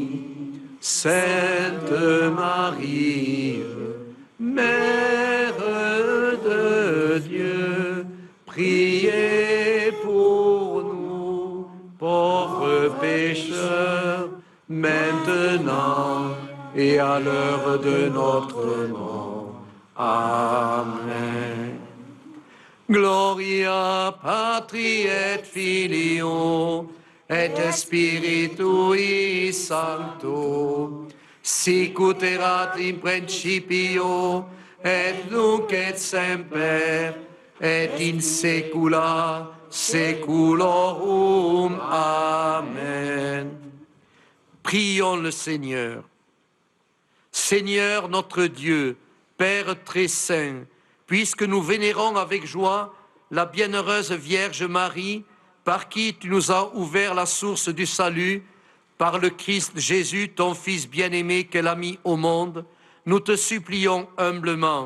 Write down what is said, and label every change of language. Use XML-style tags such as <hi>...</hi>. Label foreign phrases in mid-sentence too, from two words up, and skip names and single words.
<fr>Sainte Marie, Mère de Dieu, priez pour nous, pauvres pécheurs, maintenant et à l'heure de notre mort. Amen.</fr> <la>Gloria Patri et Filio et Spiritui Sancto, sic ut erat in principio, et nunc et semper, et in saecula saeculorum.</la> <fr>Amen. Prions le Seigneur. Seigneur notre Dieu, Père très saint, puisque nous vénérons avec joie la bienheureuse Vierge Marie, par qui tu nous as ouvert la source du salut, par le Christ Jésus, ton Fils bien-aimé qu'elle a mis au monde, nous te supplions humblement.</fr>